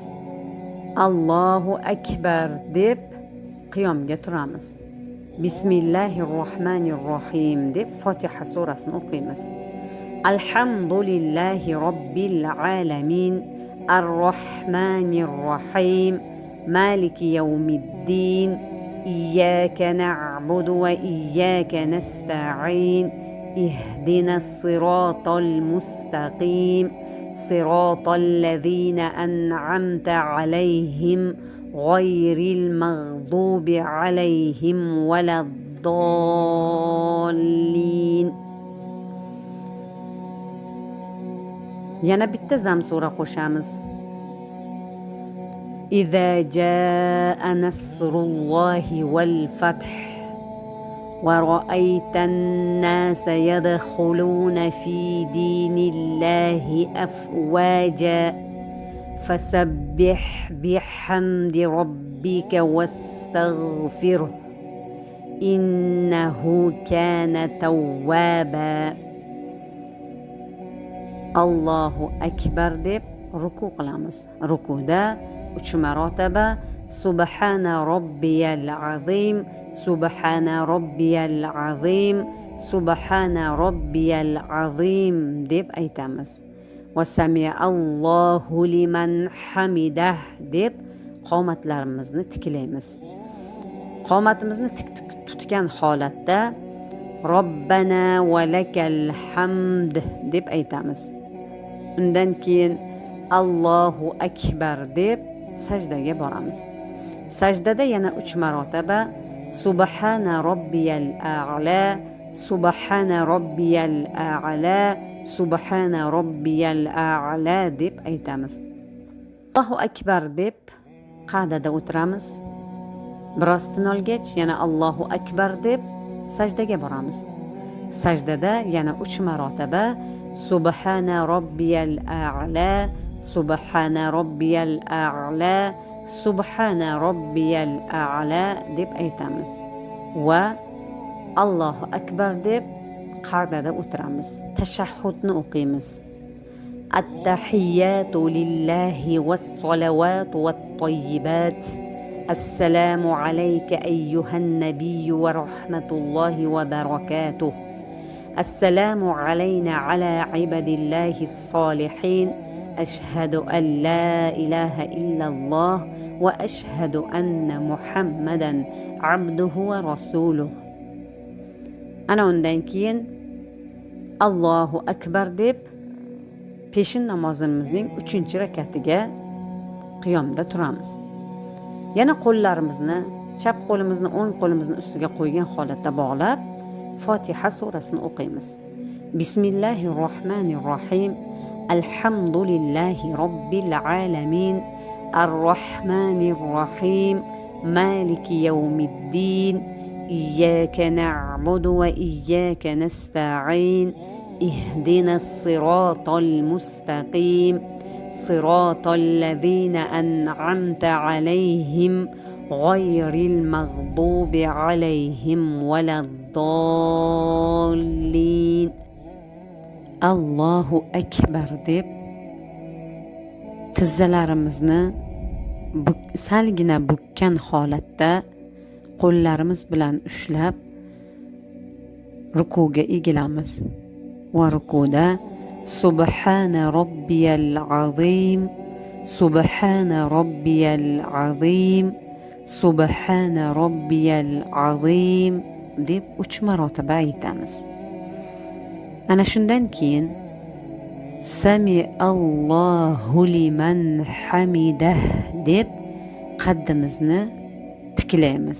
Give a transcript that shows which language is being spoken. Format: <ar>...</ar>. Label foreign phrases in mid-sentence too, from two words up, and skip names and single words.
<ar>الله أكبر</ar> <uz>deb qiyomga turamiz. Bismillahirrohmanirrohim deb Fotiha surasini o'qiymiz.</uz> <ar>الحمد لله رب العالمين الرحمن الرحيم مالك يوم الدين إياك نعبد وإياك نستعين اهدنا الصراط المستقيم صراط الذين أنعمت عليهم غير المغضوب عليهم ولا الضالين. الضالين.</ar> <uz>yana bitta zam sura qo'shamiz.</uz> <ar>إذا جاء نصر الله والفتح ورأيت الناس يدخلون في دين الله أفواجا فسبح بحمد ربك واستغفره إنه كان توابا. الله أكبر</ar> <uz>deb ruku qilamiz. Rukuda 3 marotaba</uz> <ar>سبحان ربي العظيم سبحان ربي العظيم سبحان ربي العظيم</ar> <uz>deb aytamiz.</uz> <ar>وسمع الله لمن حمده</ar> <uz>deb qomatlarimizni tiklaymiz. Qomatimizni tik tutgan holatda</uz> <ar>ربنا ولك الحمد</ar> <uz>deb aytamiz. Undan keyin</uz> <ar>الله أكبر</ar> <uz>deb sajdaga boramiz. Sajdada yana 3 marotaba</uz> <ar>سبحان ربي الأعلى سبحان ربي الأعلى سبحان ربي الأعلى</ar> <uz>deb aytamiz.</uz> <ar>الله أكبر</ar> <uz>deb qa'dada o'tiramiz. Biroz tin olgach yana</uz> <ar>الله أكبر</ar> <uz>deb sajdaga boramiz. Sajdada yana 3 marotaba</uz> <ar>سبحان ربي الأعلى سبحان ربي الأعلى سبحان ربي الأعلى</ar> <uz>deb aytamiz. Va</uz> <ar>الله أكبر</ar> <uz>deb qa'dada o'tiramiz. Tashahhudni o'qiymiz.</uz> <ar>التحيات لله والصلوات والطيبات. السلام عليك أيها النبي ورحمة الله وبركاته. السلام علينا وعلى عباد الله الصالحين. أشهد أن لا إله إلا الله وأشهد أن محمدا عبده ورسوله.</ar> <uz>Ana undan keyin</uz> <ar>الله أكبر</ar> <uz>deb peshin namozimizning 3-rakatiga qiyomda turamiz. Yana qo'llarimizni, chap qo'limizni o'ng qo'limizni ustiga qo'ygan holatda bog'lab Fotiha surasini o'qiymiz.</uz> <ar>Bismillahirrohmanirrohim. الحمد لله رب العالمين. الرحمن الرحيم مالك يوم الدين. إياك نعبد وإياك نستعين. اهدنا الصراط المستقيم. صراط الذين أنعمت عليهم غير المغضوب عليهم ولا الضالين. الله أكبر</ar> <uz>deb tizzalarimizni salgina bukkan holatda qo'llarimiz bilan ushlab rukuga egilamiz. Va rukuda</uz> <ar>سبحان ربي العظيم سبحان ربي العظيم سبحان ربي العظيم</ar> <uz>deb 3 marotaba aytamiz. Ana shundan keyin</uz> <ar>سمع الله لمن حمده</ar> <uz>deb qaddimizni tiklaymiz.</uz>